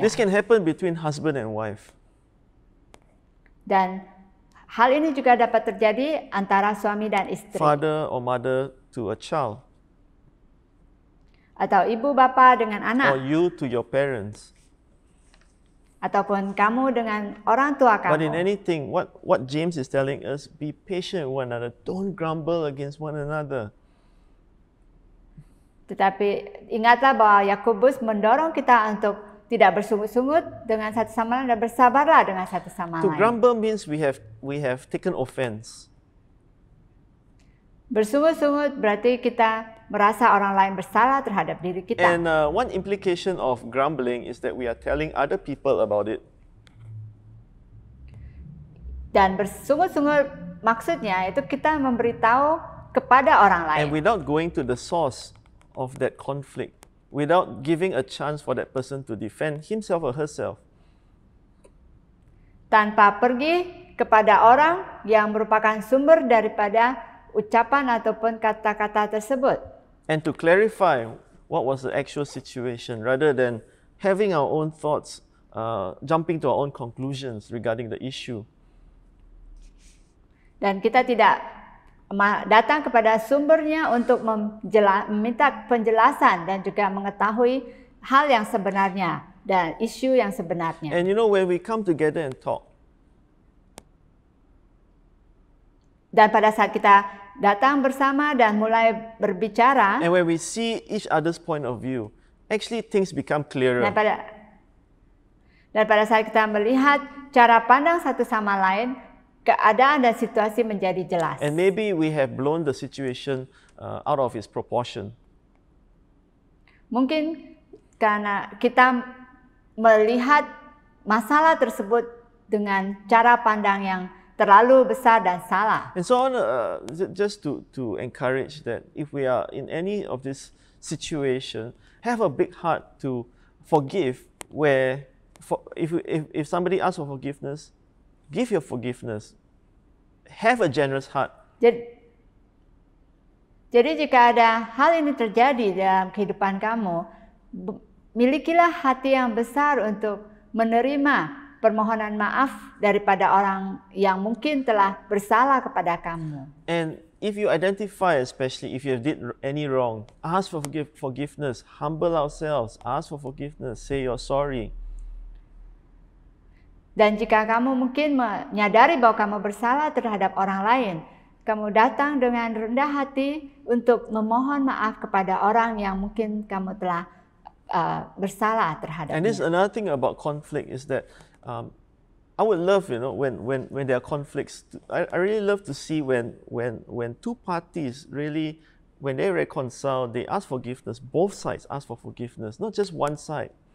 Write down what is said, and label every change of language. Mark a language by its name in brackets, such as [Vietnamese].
[English] This can happen between husband and wife. [Indonesian] Dan hal ini juga dapat terjadi antara suami dan istri. [English] Father or mother to a child. [Indonesian] Atau ibu bapa dengan anak. [English] Or you to your parents. [Indonesian] Ataupun kamu dengan orang tua kamu. [English] But in anything, what James is telling us, be patient with one another. Don't grumble against one another. [Indonesian] Tetapi ingatlah bahwa Yakobus mendorong kita untuk tidak bersungut-sungut dengan satu sama lain dan bersabarlah dengan satu sama [English] To [Indonesian] lain. [English] grumble means we have taken offense. [Indonesian] Bersungut-sungut berarti kita merasa orang lain bersalah terhadap diri kita. [English] And one implication of grumbling is that we are telling other people about it. [Indonesian] Dan bersungut-sungut maksudnya itu kita memberitahu kepada orang lain. [English] And without going to the source of that conflict, without giving a chance for that person to defend himself or herself. [Indonesian] Tanpa pergi kepada orang yang merupakan sumber daripada ucapan ataupun kata-kata tersebut. [English] And to clarify what was the actual situation rather than having our own thoughts, jumping to our own conclusions regarding the issue. [Indonesian] Dan kita tidak datang kepada sumbernya untuk meminta penjelasan dan juga mengetahui hal yang sebenarnya dan isu yang sebenarnya. [English] And you know, when we come together and talk, [Indonesian] dan pada saat kita datang bersama dan mulai berbicara, [English] and when we see each other's point of view, actually things become clearer. [Indonesian] Dan pada saat kita melihat cara pandang satu sama lain, keadaan dan situasi menjadi jelas. [English] And maybe we have blown the situation out of its proportion. [Indonesian] Mungkin karena kita melihat masalah tersebut dengan cara pandang yang terlalu besar dan salah. [English] And so on, just to encourage that if we are in any of this situation, have a big heart to forgive. If somebody asks for forgiveness, give your forgiveness. Have a generous heart. [Indonesian] Jadi jika ada hal ini terjadi dalam kehidupan kamu, milikilah hati yang besar untuk menerima permohonan maaf daripada orang yang mungkin telah bersalah kepada kamu. [English] And if you identify, especially if you did any wrong, ask for forgiveness, humble ourselves, ask for forgiveness, say you're sorry. [Indonesian] Dan jika kamu mungkin menyadari bahwa kamu bersalah terhadap orang lain, kamu datang dengan rendah hati untuk memohon maaf kepada orang yang mungkin kamu telah bersalah terhadapnya. [English] And this another thing about conflict is that I would love, when there are conflicts, I really love to see when two parties really, when they reconcile, they ask forgiveness. Both sides ask for forgiveness, not just one side.